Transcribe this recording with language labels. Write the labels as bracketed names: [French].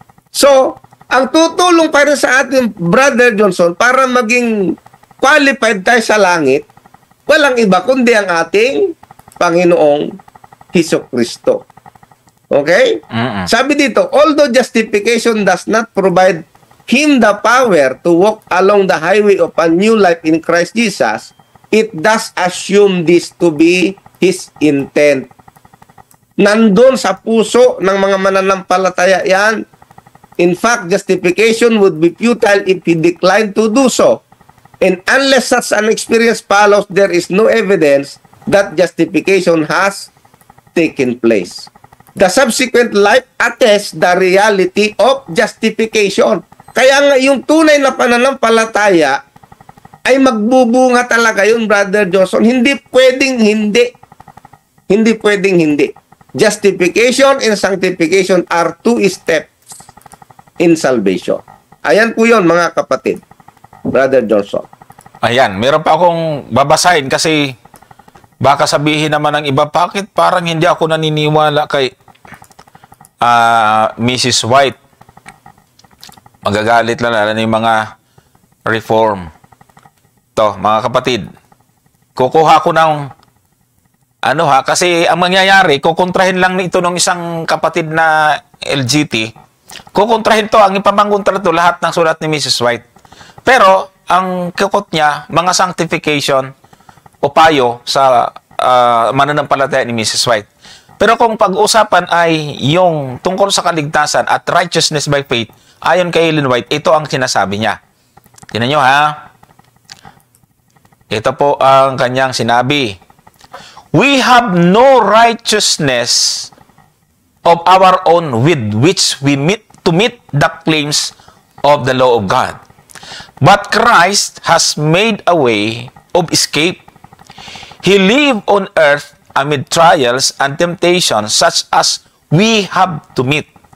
[Filipino] So, ang tutulong para sa ating Brother Johnson para maging qualified tayo sa langit, walang iba kundi ang ating Panginoong Hesukristo. Okay? Sabi dito, [English] although justification does not provide him the power to walk along the highway of a new life in Christ Jesus, it does assume this to be his intent. [Filipino] Nandun sa puso ng mga mananampalataya yan. [English] In fact, justification would be futile if he declined to do so. And unless such an experience follows, there is no evidence that justification has taken place. The subsequent life attests the reality of justification. [Filipino] Kaya nga yung tunay na pananampalataya ay magbubunga talaga yun, Brother Johnson. Hindi pwedeng hindi. Hindi pwedeng hindi. [English] Justification and sanctification are two steps in salvation. [Filipino] Ayan po yun, mga kapatid. Brother Johnson. Ayan, meron pa akong babasahin kasi baka sabihin naman ng iba, bakit parang hindi ako naniniwala kay Mrs. White? Magagalit lang lalo yung mga reform. To, mga kapatid, kukuha ko ng kasi ang mangyayari, kukontrahin lang ito ng isang kapatid na LGT. Kukontrahin to, ang ipapangontra to lahat ng sulat ni Mrs. White. Pero, ang kukot niya, mga sanctification o payo sa mananampalataya ni Mrs. White. Pero kung pag-usapan ay yung tungkol sa kaligtasan at righteousness by faith, ayon kay Ellen White, ito ang sinasabi niya. Tingnan nyo ha. Ito po ang kanyang sinabi. [English] We have no righteousness of our own with which we meet the claims of the law of God. But Christ has made a way of escape. He lived on earth amid trials and temptations such as we have to meet.